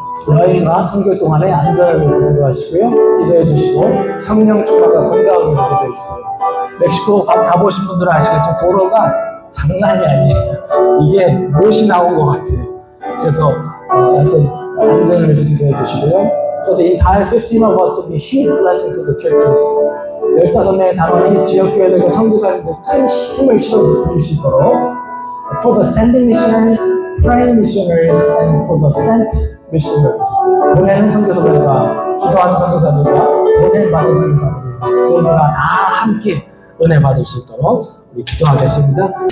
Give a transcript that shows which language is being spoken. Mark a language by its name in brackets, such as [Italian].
[Korean] 여행과 선교 동안에 안전을 위해서 기도하시고요. 기도해 주시고 성령 충만과 건강을 위해서 기도해 주세요. 멕시코 가보신 분들은 아시겠지만 도로가 장난이 아니에요. 이게 못이 나온 것 같아요. 그래서 하여튼 안전을 위해서 기도해 주시고요. [English] So the entire 15 of us to be huge blessing to the churches. [Korean] 15명의 단원이 지역교회들과 선교사님들 큰 힘을 실어서 드릴 수 있도록 [English] for the sending missionaries, praying missionaries, and for the sent missionaries. [Korean] 보내는 선교사들과 기도하는 선교사들과 보냄받은 선교사들 모두가 다 함께 은혜 받을 수 있도록 우리 기도하겠습니다.